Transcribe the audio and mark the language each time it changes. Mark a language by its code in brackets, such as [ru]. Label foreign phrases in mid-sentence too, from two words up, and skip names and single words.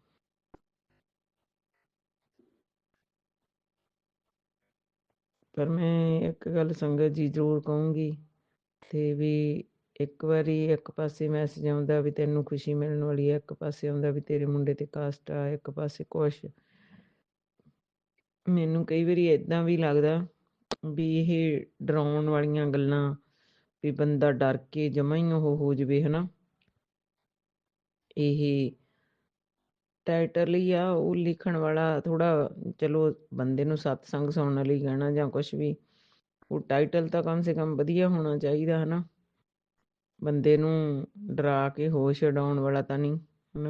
[pa] ਪਰ ਮੈਂ ਏਕ ਗੱਲ ਸੰਗਤ ਜੀ ਜ਼ਰੂਰ ਕਹੂੰਗੀ ਤੇ ਭੀ ਏਕ ਬਾਰੀ ਏਕ ਪਾਸੇ ਮੈਸੇਜ ਆਉਂਦਾ ਭੀ ਤੈਨੂੰ ਖੁਸ਼ੀ ਮਿਲਣ ਵਾਲੀ ਹੈ, ਏਕ ਪਾਸੇ ਆਉਂਦਾ ਭੀ ਤੇਰੇ ਮੁੰਡੇ ਤੇ ਕਾਸਟ ਆ, ਏਕ ਪਾਸੇ ਕੁਛ। ਮੈਨੂੰ ਕਈ ਬਾਰੀ ਇਦਾਂ ਭੀ ਲਗਦਾ ਭੀ ਯੇ ਡਰਾਉਣ ਵਾਲੀਆਂ ਗੱਲਾਂ ਭੀ ਬੰਦਾ ਡਰ ਕੇ ਜਮਾ ਹੀ ਉਹ ਹੋ ਜਾਵੇ ਹਨਾ। ਇਹ ਟਾਈਟਲ ਹੀ ਆ ਉਹ ਲਿਖਣ ਵਾਲਾ ਥੋੜਾ ਚਲੋ ਬੰਦੇ ਨੂੰ ਸਤਸੰਗ ਸੁਣਨ ਲਈ ਕਹਿਣਾ ਜਾਂ ਕੁਛ ਵੀ ਉਹ ਟਾਈਟਲ ਤਾਂ [hi] कम से कम [pa] ਵਧੀਆ ਹੋਣਾ ਚਾਹੀਦਾ ਹੈ ਨਾ, ਬੰਦੇ ਨੂੰ ਡਰਾ ਕੇ ਹੋਸ਼ ਉਡਾਉਣ ਵਾਲਾ ਤਾਂ ਨਹੀਂ ਹੈ ਨਾ।